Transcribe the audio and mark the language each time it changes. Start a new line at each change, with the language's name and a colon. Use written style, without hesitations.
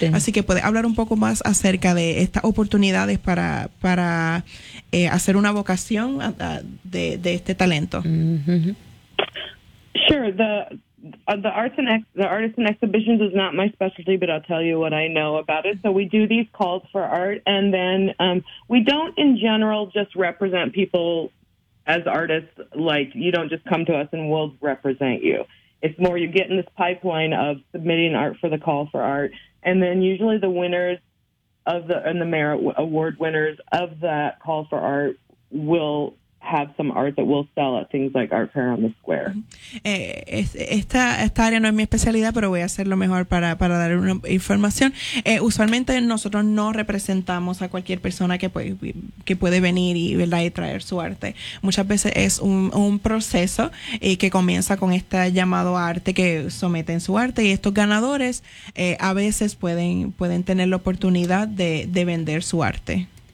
Spanish: Así que puede hablar un poco más acerca de estas oportunidades para hacer una vocación de este talento.
English: Mm-hmm. Sure. The artists and exhibitions is not my specialty, but I'll tell you what I know about it. So we do these calls for art, and then we don't in general just represent people as artists. Like, you don't just come to us and we'll represent you. It's more you get in this pipeline of submitting art for the call for art, and then usually the winners and the merit award winners of that call for art will have some art that we'll sell at things like Art Fair on the Square.
Spanish: Esta área no es mi especialidad, pero voy a hacer lo mejor para dar una información. Usualmente nosotros no representamos a cualquier persona que puede venir y, ¿verdad?, y traer su arte. Muchas veces es un proceso que comienza con este llamado arte, que someten su arte, y estos ganadores a veces pueden tener la oportunidad de vender su arte.